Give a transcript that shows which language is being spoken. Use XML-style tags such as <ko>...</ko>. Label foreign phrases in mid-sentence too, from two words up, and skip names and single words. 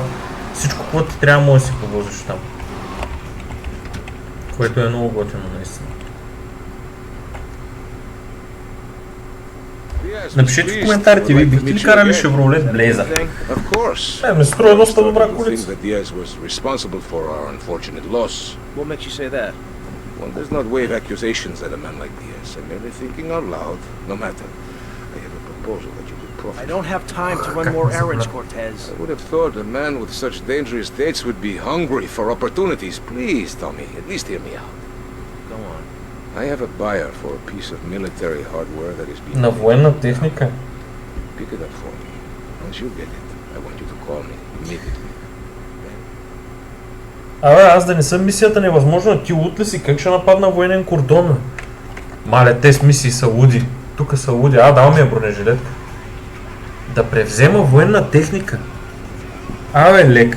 <bg>Всичко, което ти трябва, може да си повозиш там. Което е много готино, наистина. Напишете в коментарите, ви бихте ли карали Chevrolet Blazer? Ми се струва доста добра колица.</bg> <en>What makes you say that? One does not wave accusations at a man like Diaz. I'm merely thinking out loud. No matter. I have a proposal that you could profit. I don't have time to run more errands, Cortez. I would have thought a man with such dangerous dates would be hungry for opportunities. Please, Tommy, at least hear me out. Go on. I have a buyer for a piece of military hardware that is being...</en> <bg>На военна техника.</bg> <en>Pick it up for me. Once you get it, I want you to call me immediately.</en> <bg>Абе, аз да не съм мисията невъзможно, ти лут ли си? Как ще нападна военен кордон? Мале, те с мисии са луди. Тука са луди. Дал ми е бронежилетка. Да превзема военна техника. Абе, лек.</bg>